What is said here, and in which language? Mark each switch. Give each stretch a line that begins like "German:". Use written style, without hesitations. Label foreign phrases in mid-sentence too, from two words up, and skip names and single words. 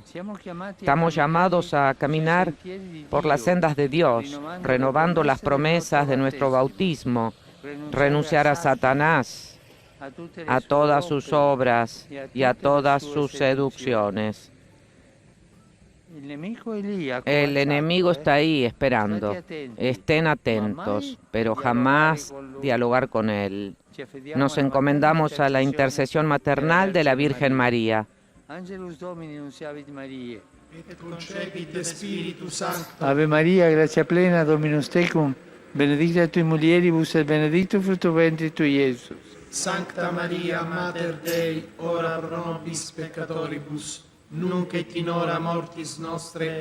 Spanish: Estamos llamados a caminar por las sendas de Dios, renovando las promesas de nuestro bautismo, renunciar a Satanás, a todas sus obras y a todas sus seducciones. El enemigo está ahí esperando. Estén atentos, pero jamás dialogar con él. Nos encomendamos a la intercesión maternal de la Virgen María.
Latin: Ave María, gracia plena, Dominus tecum, benedicta tui mulieribus et benedictus fructus ventris tui, Iesus. Sancta Maria, Mater Dei, ora pro nobis peccatoribus, nunc et in hora mortis nostre.